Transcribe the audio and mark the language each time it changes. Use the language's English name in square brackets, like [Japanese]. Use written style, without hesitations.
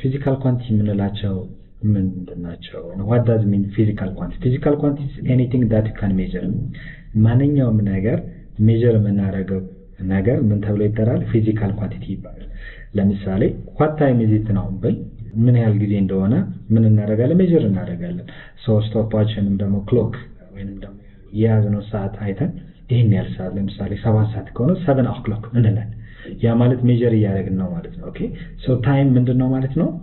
[Amharic] physical quantity የምንላቸው ምንድናቸው? [English] what does mean physical quantities? physical quantities anything that you can measure. [Amharic] ማንኛውም ነገር ሜዠር የምናደርገው ነገር ምን ተብሎ ይጠራል? ፊዚካል ኳንቲቲ ይባላል። ለምሳሌ [English] what time is it now [Amharic] ብል ምን ያህል ጊዜ እንደሆነ ምን እናደርጋለን? ሜዠር እናደርጋለን። ስቶፓችንም ደግሞ ክሎክ ወይንም ደግሞ የያዝነው ሰዓት አይተን ይሄን ያህል ሰዓት ለምሳሌ 7 ሰዓት ከሆነ 7 o'clock እንላለን። ያ ማለት ሜዠር እያደረግን ነው ማለት ነው። ኦኬ ታይም ምንድነው ማለት ነው?